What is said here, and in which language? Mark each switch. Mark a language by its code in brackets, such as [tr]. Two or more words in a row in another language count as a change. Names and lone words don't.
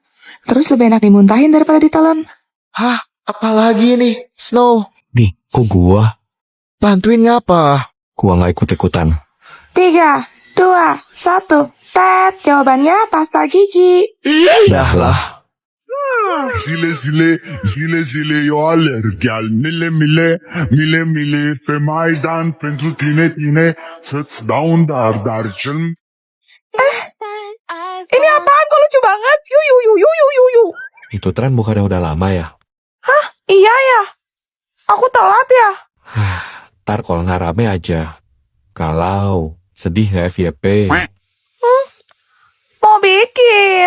[id] Terus lebih enak dimuntahin daripada ditelan. Hah? Apalagi nih, Snow? Nih, kok gua? Bantuin ngapa? Gua gak ikut-ikutan. 3, 2, 1. Tet, jawabannya pasta gigi. Dah lah. [ro] Zile zile, zile zile, eu alerg al mile mile, mile mile, pe Maidan pentru tine, tine, să-ți dau un dar cel [id] Ini apaan? Kok lucu banget? Yu. Itu tren bukannya udah lama ya? Iya ya. Aku telat ya. Ntar kalau nggak rame aja. Kalau sedih nggak FYP? Mau bikin.